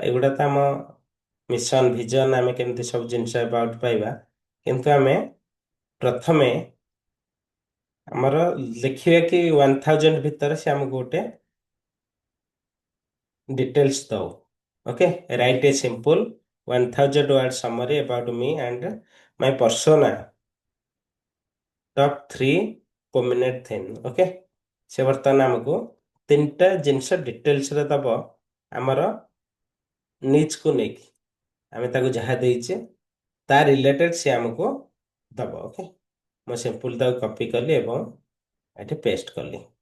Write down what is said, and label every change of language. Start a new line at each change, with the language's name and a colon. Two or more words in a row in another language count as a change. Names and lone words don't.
Odia: ଏଗୁଡ଼ା ତ ଆମ
English: mission vision,
Odia: ଆମେ କେମିତି ସବୁ ଜିନିଷ ଆବାଉଟ୍ ପାଇବା, କିନ୍ତୁ ଆମେ ପ୍ରଥମେ ଆମର ଲେଖିବା କି 1000 ଭିତରେ ସେ ଆମକୁ ଗୋଟେ ଡିଟେଲ୍ସ ଦଉ।
English: okay, write a simple 1000 word summary about me and my persona, top 3 prominent thing।
Odia: ଓକେ, ସେ ବର୍ତ୍ତମାନ ଆମକୁ ତିନିଟା ଜିନିଷ ଡିଟେଲ୍ସରେ ଦବ ଆମର ନିଜ୍କୁ ନେଇକି। ଆମେ ତାକୁ ଯାହା ଦେଇଛେ ତା ରିଲେଟେଡ୍ ସେ ଆମକୁ ଦବ। ଓକେ, ମୁଁ ସିମ୍ପଲ୍ ତାକୁ କପି କଲି ଏବଂ ଏଠି ପେଷ୍ଟ କଲି।